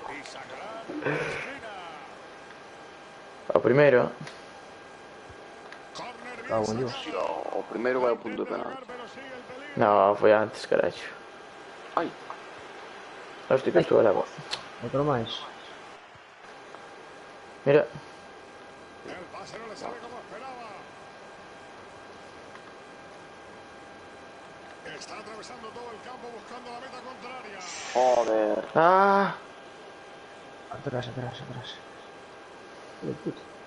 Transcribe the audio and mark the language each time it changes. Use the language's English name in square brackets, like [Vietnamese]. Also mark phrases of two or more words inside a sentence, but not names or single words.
[Galician] A primeira. Cago en Dios. O primeiro vai ao punto de penal. No, foi antes, caracho. Ai, [Spanish] Hostia, que esto era agua. [Galician] Outro máis. Mira. [Spanish] El pase no le sale como esperaba. Está atravesando todo el campo buscando la meta contraria. joder. Ah, Atrás. Hijo de puta.